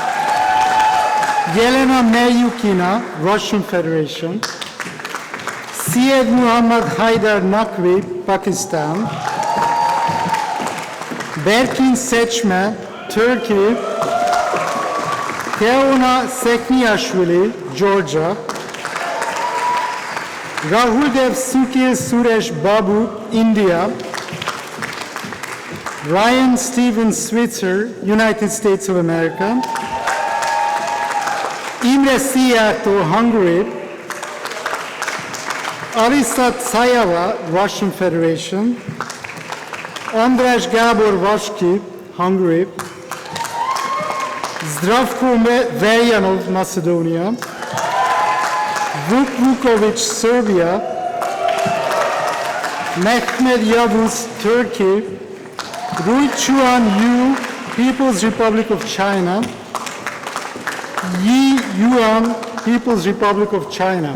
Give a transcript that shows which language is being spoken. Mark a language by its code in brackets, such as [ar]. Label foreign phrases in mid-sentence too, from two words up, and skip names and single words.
[en] Yelena Melyukina, Russian Federation, Syed Muhammad Haidar Naqvi, Pakistan, Berkin Seçme, Turkey, Teona Sekniashvili, Georgia, Rahuldev Sukil Suresh Babu, India, Ryan Steven Switzer, United States of America, Imre Szijjártó, Hungary, Alisa Tsayeva, Russian Federation, András Gábor Vaski, Hungary, Zdravko Veljanov, Macedonia, Vuk Vukovic, Serbia, Mehmet Yavuz, Turkey, Rui Chuan Yu, People's Republic of China, Yi Yuan, People's Republic of China.